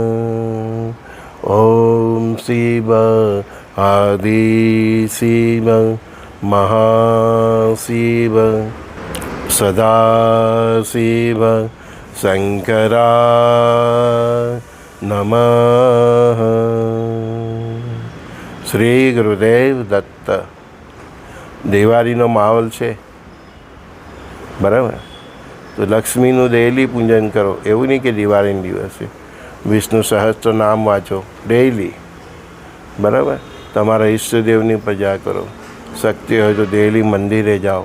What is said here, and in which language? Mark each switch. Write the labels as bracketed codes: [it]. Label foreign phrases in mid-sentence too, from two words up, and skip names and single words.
[sa] ओम शिव आदि शिव महाशिव सदा शिव शंकराय नमः। श्री गुरुदेव दत्त। [gu] દિવાળીનો માહોલ છે, બરાબર? તો લક્ષ્મીનું ડેઈલી પૂજન કરો. એવું નહીં કે દિવાળીના દિવસે વિષ્ણુ સહસ્ત્ર નામ વાંચો ડેઈલી, બરાબર? તમારા ઈષ્ટદેવની પૂજા કરો. શક્તિ હોય તો ડેઈલી મંદિરે જાઓ.